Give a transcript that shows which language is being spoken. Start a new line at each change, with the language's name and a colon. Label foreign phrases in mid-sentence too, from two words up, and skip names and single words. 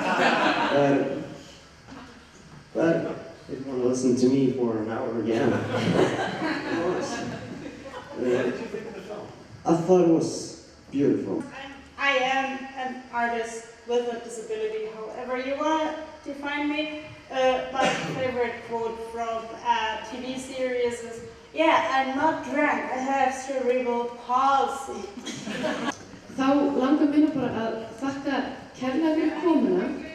English: But if you want to listen to me for an hour again, I thought it was beautiful. I am an artist with a disability, however you want to define me. My favorite quote from a TV series is, "Yeah, I'm not drunk, I have cerebral palsy."
Icelandic: Þá langar mér bara að þakka kærlega fyrir komuna